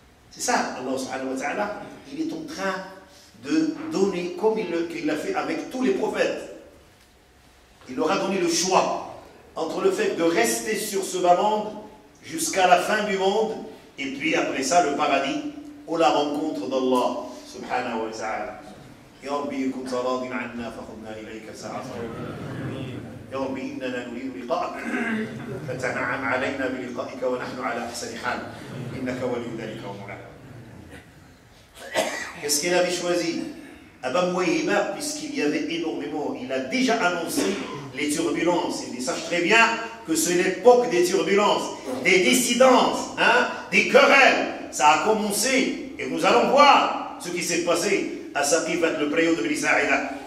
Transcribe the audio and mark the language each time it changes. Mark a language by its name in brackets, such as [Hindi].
[French] C'est ça, Allah subhanahu wa ta'ala, il est en train de donner, comme il l'a fait avec tous les prophètes. Il leur a donné le choix entre le fait de rester sur ce bas monde jusqu'à la fin du monde, et puis après ça, le paradis, ou la rencontre d'Allah subhanahu wa ta'ala. [Arabic] Ya Rabbi, kunta radin anna, fakhudna ilayka sa'atan. يا ربي إننا نريد لقاءك فتنعم علينا بلقائك ونحن على أحسن حال إنك ولي ذلك ومولاه. [French] Qu'est-ce qu'il avait choisi? Abba Mouahiba, puisqu'il y avait énormément, il a déjà annoncé les turbulences. Il sache très bien que c'est l'époque des turbulences, des dissidences, des querelles. Ça a commencé et nous allons voir ce qui s'est passé à Saqifat, le préau de Bani Sa'ida.